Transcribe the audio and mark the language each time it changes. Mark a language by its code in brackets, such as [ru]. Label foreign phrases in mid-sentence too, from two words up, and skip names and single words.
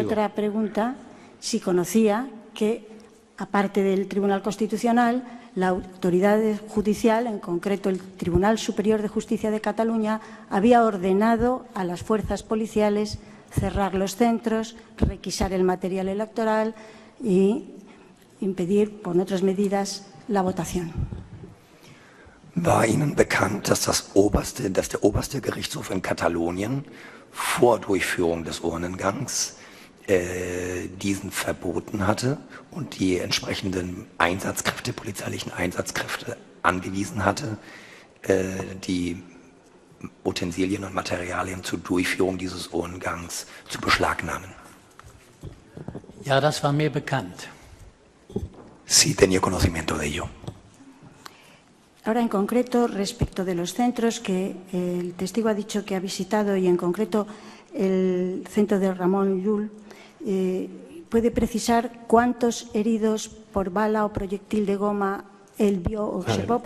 [es] Pues otra pregunta, si conocía que, aparte del Tribunal Constitucional, la autoridad judicial, en concreto el Tribunal Superior de Justicia de Cataluña, había ordenado a las fuerzas policiales cerrar los centros, requisar el material electoral y impedir, con otras medidas, la votación. [de] War Ihnen bekannt, dass der oberste Gerichtshof in Katalonien vor Durchführung des Urnengangs diesen verboten hatte und die entsprechenden Einsatzkräfte, polizeilichen Einsatzkräfte angewiesen hatte, die Utensilien und Materialien zur Durchführung dieses Urnengangs zu beschlagnahmen. Ja, das war mir bekannt. [es] Sí, tenía conocimiento de ello. Ahora, en concreto, respecto de los centros que el testigo ha dicho que ha visitado y, en concreto, el centro de Ramón Llull, ¿puede precisar cuántos heridos por bala o proyectil de goma él vio o observó?